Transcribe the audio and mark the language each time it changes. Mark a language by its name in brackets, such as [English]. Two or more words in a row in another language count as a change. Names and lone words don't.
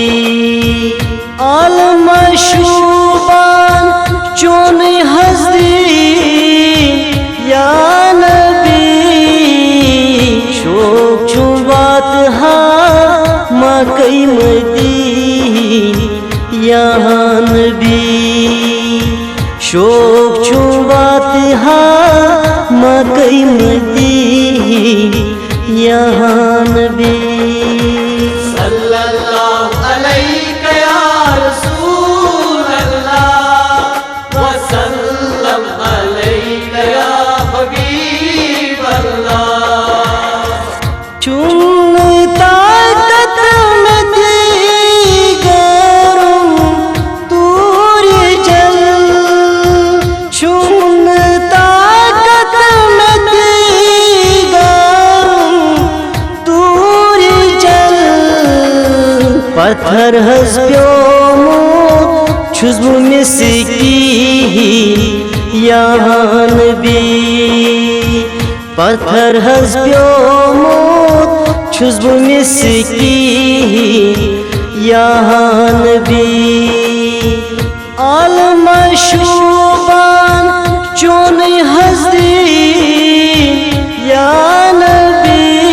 [Kashmiri] عالم مشوبان چون حضرین یا نبی شوق چھم واتہا مکہ مدین یا نبی شوق چھم واتہا مکہ مدین یا نبی [Arabic] صلی اللہ علیہ یا رسول اللہ وسلم علیہ یا حبیب اللہ [Kashmiri] چون طاقت میں دیگرم دور جل چون طاقت میں دیگرم دور جل پتھر ہز پیومت چھس بہ مسکین یا نبی پتھر ہز پیومت چھس بہ مسکین یا نبی عالم مشوبان چون حضرین یا نبی